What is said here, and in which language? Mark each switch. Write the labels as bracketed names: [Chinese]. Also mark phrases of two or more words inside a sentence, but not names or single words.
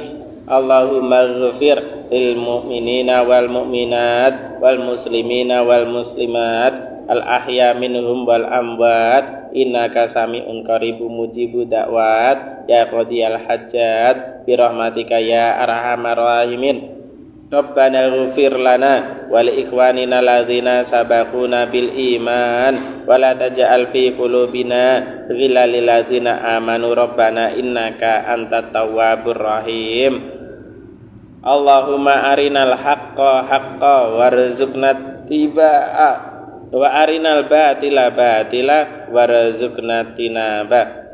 [Arabic] اللهم اغفر للمؤمنين والمؤمنات والمسلمين والمسلمات الأحياء منهم والأموات إنك سميع قريب مجيب الدعوات يا قاضي الحاجات برحمتك يا أرحم الراحمين. ربنا اغفر لنا ولإخواننا الذين سبقونا بالإيمان ولا تجعل في قلوبنا غلا للذين آمنوا ربنا إنك أنت التواب الرحيم. اللهم أرنا الحق حقا وارزقنا اتباعه وأرنا الباطل باطلا وارزقنا اجتنابه.